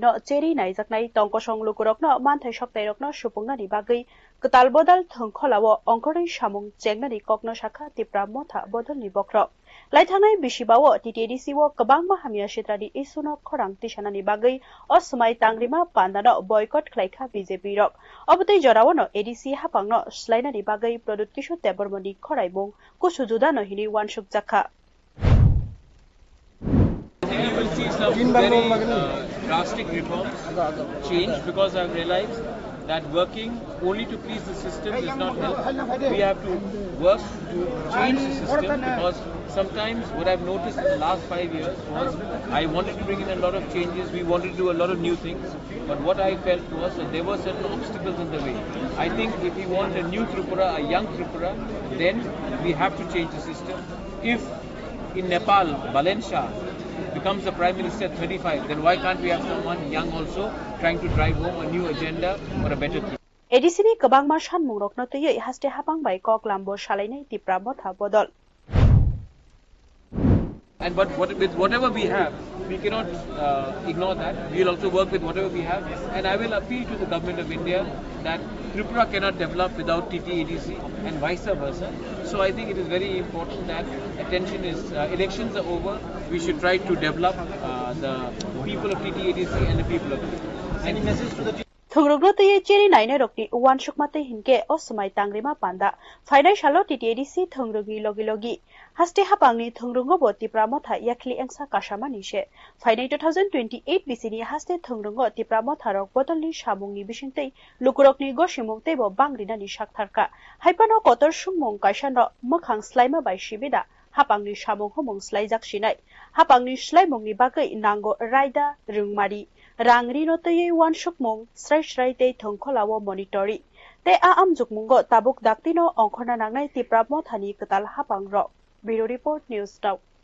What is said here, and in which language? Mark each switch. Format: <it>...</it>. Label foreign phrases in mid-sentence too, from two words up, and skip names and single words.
<trp>no cheri naijaknai tongkosong lukurokno manthai soktairokno supungnani bagui ketal bodal thongkholawo ongkorei samong chengnani kokno shakha tipra motha bodolni bokrok Laithangai bisibawo TTDC wo kabangma hamia shetrani isuno khorang tisanani bagui osmai tangrima pandano boycott khlaikha BJP rok obotei jorawono ADC hapangno slainani bagui pradut kishor debormoni khoraibong kusujuda no hini wansuk jakha</trp> <en>You will see some very drastic reforms change because I've realized that working only to please the system does not help. We have to work to change the system because sometimes what I've noticed in the last 5 years was I wanted to bring in a lot of changes, we wanted to do a lot of new things, but what I felt was that there were certain obstacles in the way. I think if we want a new Tripura, a young Tripura, then we have to change the system. If in Nepal, Balensha becomes the Prime Minister at 35, then why can't we have someone young also trying to drive home a new agenda for a better Tripura?</en> <trp>ADC ni kabangma sanmung rokno tuyei haste hapang bai kok lambo shalainai tipra motha bodol</trp> <en>And but with whatever we have, we cannot ignore that. We will also work with whatever we have. And I will appeal to the Government of India that Tripura cannot develop without TTEDC and vice versa. So I think it is very important that attention is, elections are over. We should try to develop the people of TTEDC and the people of Tripura. Any message to the</en> <trp>Thungrogno tuyei cheri naine rokni wan sukmate hinke osmai tangrima panda financial TTEDC thungrogni logi haste hapangni thungrongo bo tipra motha yakli engsa kasamani she final 2028 bisini haste thungrongo tipra motha rok botolni samungni bisingtei lukurokni gosimungtei bo bangrina ni saktharka haipano kotor sumung kaisano mokhang slaima bai sibida hapangni samung homong slaijak sinai hapangni slaimungni bagai nango raida rungmari rangri no tei wan sukmung srai tei thongkholawo monitori te a amjukmungo tabuk daktino ongkhona nangnai tipra mothani ketal hapang ro Bureau Report News Now</trp>